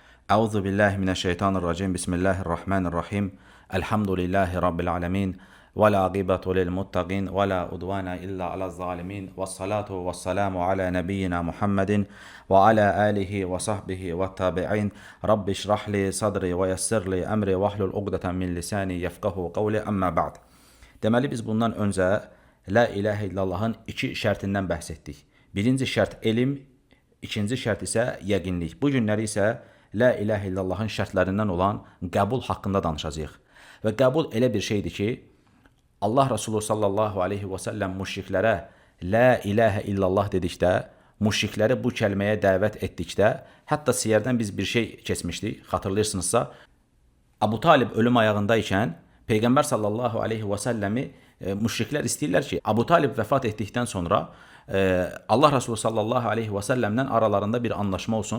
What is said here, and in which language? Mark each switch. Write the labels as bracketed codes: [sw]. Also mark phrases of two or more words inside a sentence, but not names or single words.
[ar] أعوذ بالله من الشيطان الرجيم. بسم الله الرحمن الرحيم. الحمد لله رب العالمين. والعاقبة للمتقين ولا عدوان إلا على الظالمين. والصلاة والسلام على نبينا محمد وعلى آله وصحبه والتابعين. رب اشرح لي صدري ويسر لي أمري واحلل عقدة من لساني يفقهوا قولي. أما بعد. [az] Deməli biz bundan öncə [ar] لا إله إلا الله [az] iki şərtindən bəhs etdik. Birinci şərt elm, ikinci şərt isə yəqinlik. Bu günləri isə [ar] لا إله إلا الله [az] şərtlərindən olan qəbul haqqında danışacağıq. Və qəbul elə bir şeydir ki, Allah Resulü [ar] صلى الله عليه وسلم [az] müşriklərə [ar] لا إله إلا الله [az] dedikdə, müşrikləri bu kəlməyə dəvət etdikdə, hətta siyərdən biz bir şey keçmişdik, xatırlayırsınızsa, Abu Talib ölüm ayağındaykən Peyğəmbər [ar] صلى الله عليه وسلم [az] müşriklər istəyirlər ki, Abu Talib vəfat etdikdən sonra Allah Resulü [ar] صلى الله عليه وسلم [az] aralarında bir anlaşma olsun.